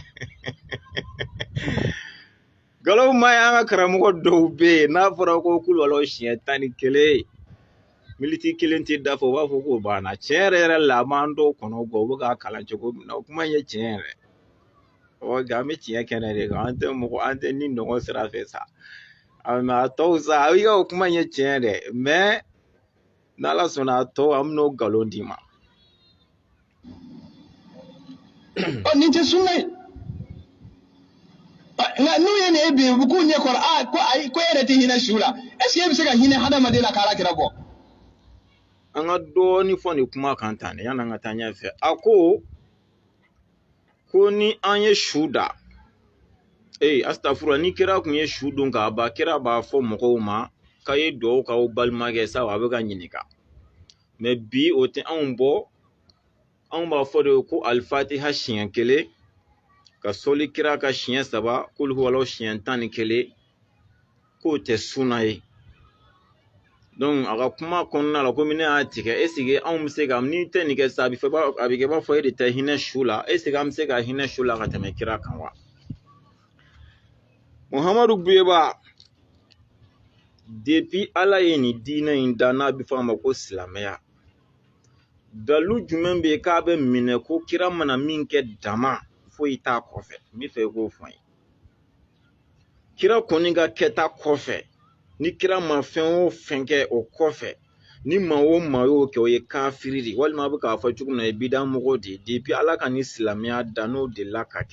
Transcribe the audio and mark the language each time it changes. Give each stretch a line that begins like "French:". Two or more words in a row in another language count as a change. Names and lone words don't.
Bambara: Galo ma an ka karamɔgɔ dɔw bɛ yen n'a fɔra ko kuluwalaw siɲɛ 11 militi 1 tɛ dafa u b'a fɔ k'o banna tiɲɛ yɛrɛ la a b'an dɔw kɔnɔ bɔ u bɛ k'a kalan cogo min na o kuma in ye tiɲɛ yɛrɛ nka an bɛ tiɲɛ kɛnɛ de kan an tɛ ni nɔgɔ sira fɛ sa a tɔw sa i ka o kuma in ye tiɲɛ dɛ mais n'ala sɔnna a tɔw an bɛn'o nkalon d'i ma nin tɛ sunna ye nka n'u ye nin bi u k'u ɲɛ kɔrɔ ko e yɛrɛ tɛ hinɛ su la
French: est-ce que
Bambara: e bɛ se ka hinɛ hadamaden la k'ala kira bɔ an ka dɔɔni fɔ nin kuma kan tan ne yan'an ka taa ɲɛfɛ a ko ni an ye su da astafurula ni kira kun ye su don k'a ban kira b'a fɔ mɔgɔw ma k'a ye dugawu k'aw balimakɛ sabu a bɛ ka ɲininka mais bi o tɛ anw bɔ anw b'a fɔ de ko alifatiha siɲɛ 1 ka sɔli kira ka siɲɛ 3 kul huwalaw siɲɛ 11 k'o tɛ sunna ye donc a ka kuma kɔnɔna la komi ne y'a tigɛ
French: est-ce que
Bambara: anw bɛ se ka ni tɛ nin kɛ sa a bɛ kɛ b'a fɔ e de tɛ hinɛ su la
French: est-ce que
Bambara: an bɛ se ka hinɛ su la ka tɛmɛ kira kan wa Muhammadu Buyeba depuis ala ye nin diinɛ in da n'a bɛ fɔ a ma ko silamɛya dalu jumɛn bɛ yen k'a bɛ minɛ ko kira mana min kɛ dama foyi t'a kɔfɛ n bɛ fɛ i k'o fɔ n ye kira kɔni ka kɛta kɔfɛ ni kira ma fɛn o fɛn kɛ o kɔfɛ ni maa o maa y'o kɛ o ye kafiri de walima a bɛ k'a fɔ cogo min na ye bidamɔgɔ de ye depuis ala ka ni silamɛya da n'o de la ka kɛ n